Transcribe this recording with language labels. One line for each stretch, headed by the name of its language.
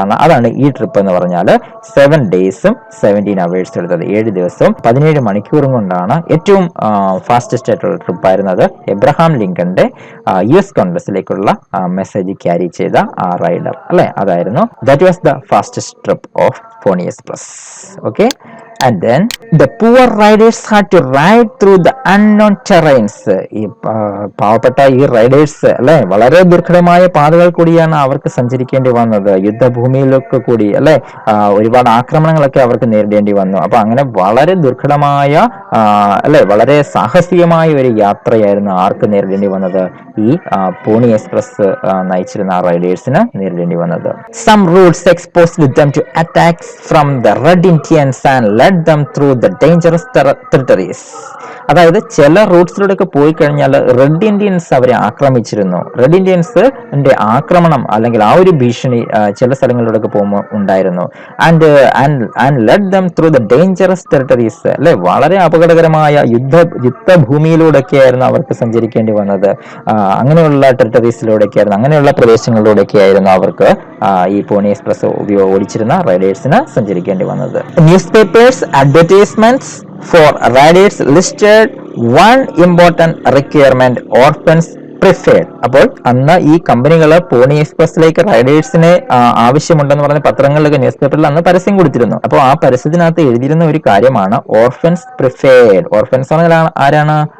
Malayalam: അതാണ് ഈ ട്രിപ്പ് എന്ന് പറഞ്ഞാൽ 7 ഡേയ്സും 17 ഹവേഴ്സും എടുത്തത്. 7 ദിവസവും 17 മണിക്കൂറും കൊണ്ടാണ് ഏറ്റവും ഫാസ്റ്റസ്റ്റ് ആയിട്ടുള്ള ട്രിപ്പ് ആയിരുന്നത്. എബ്രഹാം ലിങ്കന്റെ US കോൺഗ്രസിലേക്കുള്ള മെസ്സേജ് ക്യാരി ചെയ്ത ആ റൈഡർ അല്ലെ, അതായിരുന്നു.
English: That was the fastest trip of pony express. Okay. And then the poor riders had to ride through the unknown terrains.
Malayalam: ഈ പാവപ്പെട്ട ഈ റൈഡേഴ്സ് അല്ലെ വളരെ ദുർഘടമായ പാതകൾ കൂടിയാണ് അവർക്ക് സഞ്ചരിക്കേണ്ടി വന്നത്. യുദ്ധഭൂമിയിലൊക്കെ കൂടി അല്ലെ ഒരുപാട് ആക്രമണങ്ങളൊക്കെ അവർക്ക് നേരിടേണ്ടി വന്നു. അപ്പൊ അങ്ങനെ വളരെ ദുർഘടമായ അല്ലെ വളരെ സാഹസികമായ ഒരു യാത്രയായിരുന്നു ആർക്ക് നേരിടേണ്ടി വന്നത്? ഈ പോണി എക്സ്പ്രസ് നയിച്ചിരുന്ന ആ റൈഡേഴ്സിന് നേരിടേണ്ടി വന്നത്.
English: Some routes exposed them to attacks from the Red Indians and led them through the dangerous territories.
Malayalam: അതായത് ചില റൂട്ട്സിലൂടെയൊക്കെ പോയി കഴിഞ്ഞാൽ റെഡ് ഇന്ത്യൻസ് അവരെ ആക്രമിച്ചിരുന്നു. റെഡ് ഇന്ത്യൻസിന്റെ ആക്രമണം അല്ലെങ്കിൽ ആ ഒരു ഭീഷണി ചില സ്ഥലങ്ങളിലൂടെയൊക്കെ പോകുമ്പോൾ ഉണ്ടായിരുന്നു.
English: and led them through the dangerous territories
Malayalam: അല്ലെ വളരെ അപകടകരമായ യുദ്ധഭൂമിയിലൂടെയൊക്കെയായിരുന്നു അവർക്ക് സഞ്ചരിക്കേണ്ടി വന്നത്. അങ്ങനെയുള്ള ടെറിട്ടറീസിലൂടെയൊക്കെയായിരുന്നു, അങ്ങനെയുള്ള പ്രദേശങ്ങളിലൂടെയൊക്കെയായിരുന്നു അവർക്ക് ഈ പോണി എക്സ്പ്രസ് ഓടിച്ചിരുന്ന റൈഡേഴ്സിന് സഞ്ചരിക്കേണ്ടി വന്നത്.
English: Newspapers advertisements for riders listed one important requirement: orphans preferred.
Malayalam: അപ്പോൾ അന്ന് ഈ കമ്പനികൾ പോണി എക്സ്പ്രസിലേക്ക് റൈഡേഴ്സിനെ ആവശ്യമുണ്ടെന്ന് പറഞ്ഞ പത്രങ്ങളിലൊക്കെ ന്യൂസ് പേപ്പറിൽ അന്ന് പരസ്യം കൊടുത്തിരുന്നു. അപ്പോൾ ആ പരസ്യത്തിനകത്ത് എഴുതിയിരുന്ന ഒരു കാര്യമാണ് ഓർഫൻസ് പ്രിഫേർഡ്. ഓർഫൻസ് ആരാണ്?